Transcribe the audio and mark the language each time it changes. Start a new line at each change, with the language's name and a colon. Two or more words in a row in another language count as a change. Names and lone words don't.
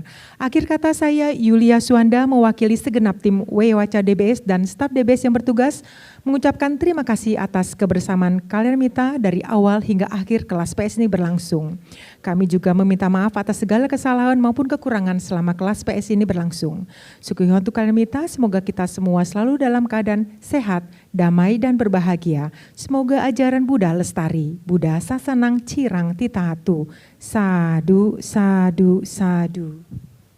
Indonesian: Akhir kata saya, Yulia Suanda, mewakili segenap tim Wewaca DBS dan staf DBS yang bertugas, mengucapkan terima kasih atas kebersamaan kalian Mita dari awal hingga akhir kelas PS ini berlangsung. Kami juga meminta maaf atas segala kesalahan maupun kekurangan selama kelas PS ini berlangsung. Sukihontu kalian Mita, semoga kita semua selalu dalam keadaan sehat, damai, dan berbahagia. Semoga ajaran Buddha lestari.
Pali: Buddha Sasanang Cirang Titahatu. Sadu, sadu, sadu.